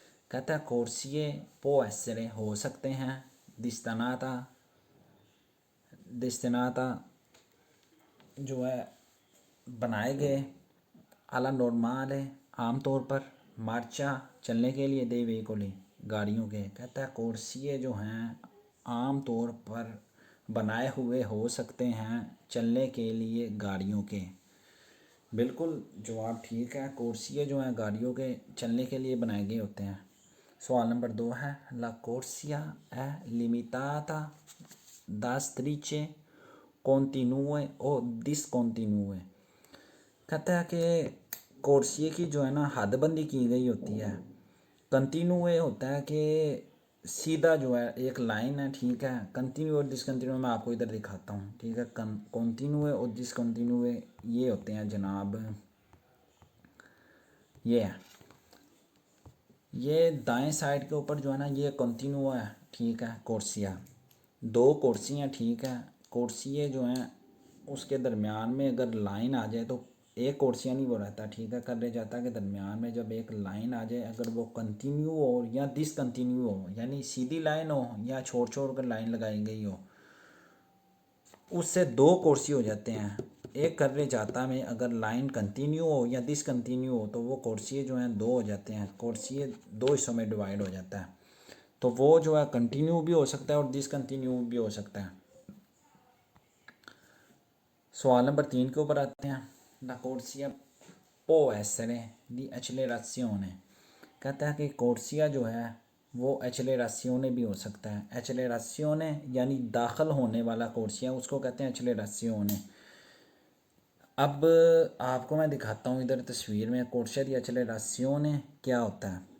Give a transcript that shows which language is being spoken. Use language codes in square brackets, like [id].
[hi] कहता है कोर्सिए [it] può essere [hi] हो सकते हैं [it] destinata destinata [hi] जो है बनाए गए आला नॉर्मल है आम तौर पर मार्चा चलने के लिए दे वेहिकल गाड़ियों के। कहता है कोर्सिए जो हैं आम तौर पर बनाए हुए हो सकते हैं चलने के लिए गाड़ियों के। बिल्कुल जवाब ठीक है। कोर्सिए जो हैं गाड़ियों के चलने के लिए बनाए गए होते हैं। सवाल नंबर 2 है [it] ला कोर्सिया è limitata da strisce continue o discontinue। [hi] कहता है कि कोर्सिए की जो है ना हदबंदी की गई होती है। कंटिन्यू होता है कि सीधा जो है एक लाइन है, ठीक है। कंटिन्यू और डिसकंटिन्यू मैं आपको इधर दिखाता हूँ, ठीक है। कंटिन्यू और डिसकंटिन्यू ये होते हैं जनाब, ये है, ये दाएं साइड के ऊपर जो है ना ये कंटिन्यू है, ठीक है। कोर्सिया 2 कुर्सियाँ, ठीक है। कुर्सियाँ जो हैं उसके दरमियान में अगर लाइन आ जाए तो एक कुर्सियाँ नहीं वो रहता, ठीक है। कर ले जाता कि दरमियान में जब एक लाइन आ जाए अगर वो कंटिन्यू हो या डिसकंटिन्यू हो, यानी सीधी लाइन हो या छोड़ छोड़ कर लाइन लगाई गई हो, उससे 2 कुर्सी हो जाते हैं। एक कर ले जाता में अगर लाइन कंटिन्यू हो या डिसकंटिन्यू हो तो वो कुर्सी जो हैं 2 हो जाते हैं। कुर्सी 2 हिस्सों में डिवाइड हो जाता है। तो वो जो है कंटिन्यू भी हो सकता है और डिसकंटिन्यू भी हो सकता है। सवाल नंबर 3 के ऊपर आते हैं। [it] ला कोर्सिया può essere di accelerazione। [hi] कहता है कि कोर्सिया जो है वो एक्सेलरेशियोने भी हो सकता है। एक्सेलरेशियोने यानी दाखिल होने वाला कोर्सिया, उसको कहते हैं एक्सेलरेशियोने। अब आपको मैं दिखाता हूँ इधर तस्वीर में कोर्सिया दी एक्सेलरेशियोने क्या होता है।